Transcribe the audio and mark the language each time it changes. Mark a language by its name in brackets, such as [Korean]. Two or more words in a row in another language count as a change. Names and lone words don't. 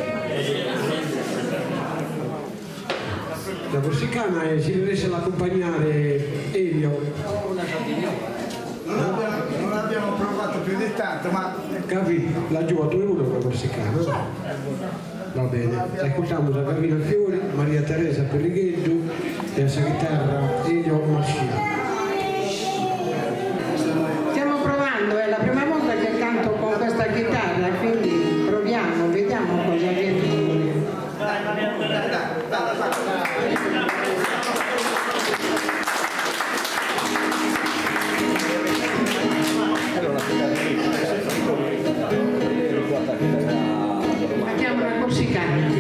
[Italian] La corsicana si riesce ad accompagnare Elio. Non abbiamo provato più di tanto, ma... Capi, laggiù a 2 1 la corsicana. Va bene, ascoltiamo da Gavina Fiori, Maria Teresa Perrigheggio e a [Sardinian] sa chitarra [Italian] Elio Mascia. Stiamo provando, è la prima volta che canto con questa chitarra, quindi proviamo, vediamo cosa viene fuori. Facciamo una corsicana.